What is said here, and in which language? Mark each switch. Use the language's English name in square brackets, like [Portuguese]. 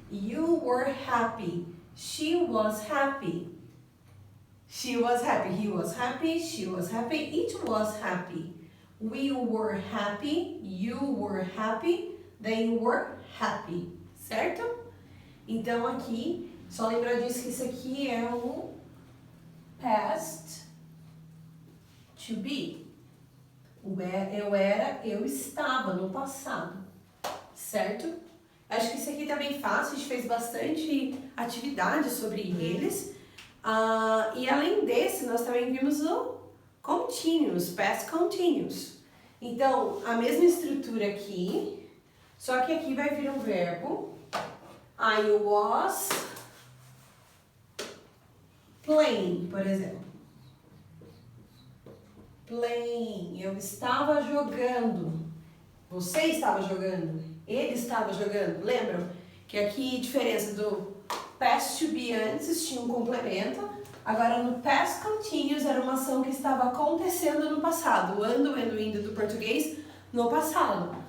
[English] You were happy, she was happy. She was happy, he was happy, she was happy, it was happy. We were happy, you were happy, they were happy, [Portuguese] certo? Então aqui, só lembrar disso que isso aqui é o past to be. Eu era, eu estava no passado, certo? Acho que isso aqui tá bem fácil, a gente fez bastante atividade sobre eles. E além desse, nós também vimos o continuous, past continuous. Então, a mesma estrutura aqui, só que aqui vai vir um verbo. [English] I was playing, [Portuguese] por exemplo. Playing, eu estava jogando. Você estava jogando. Ele estava jogando. Lembram que aqui a diferença do past to be antes tinha um complemento. Agora no past continuous era uma ação que estava acontecendo no passado. O ando, indo do português no passado.